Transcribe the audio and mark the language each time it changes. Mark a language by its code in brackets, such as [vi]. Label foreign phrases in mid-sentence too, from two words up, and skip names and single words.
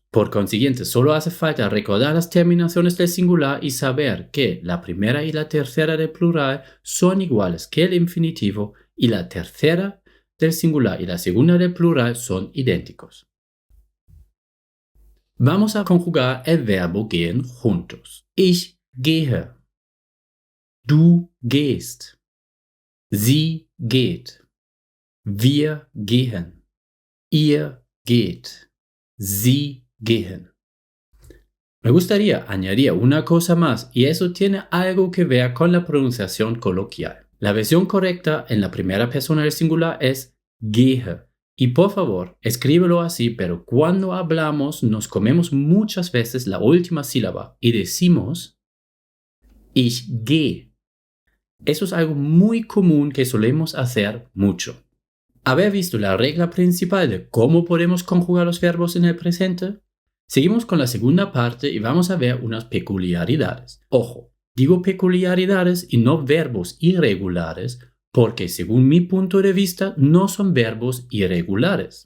[es] Por consiguiente, solo hace falta recordar las terminaciones del singular y saber que la primera y la tercera del plural son iguales que el infinitivo y la tercera del singular y la segunda del plural son idénticos. Vamos a conjugar el verbo gehen juntos. [de] Ich gehe. Du gehst. Sie geht. Wir gehen. Ihr geht. Sie gehen. [es] Me gustaría añadir una cosa más y eso tiene algo que ver con la pronunciación coloquial. La versión correcta en la primera persona del singular es gehe. Y por favor, escríbelo así, pero cuando hablamos nos comemos muchas veces la última sílaba y decimos [de] ich gehe. [es] Eso es algo muy común que solemos hacer mucho. ¿Haber visto la regla principal de cómo podemos conjugar los verbos en el presente? Seguimos con la segunda parte y vamos a ver unas peculiaridades. Ojo, digo peculiaridades y no verbos irregulares, porque según mi punto de vista no son verbos irregulares.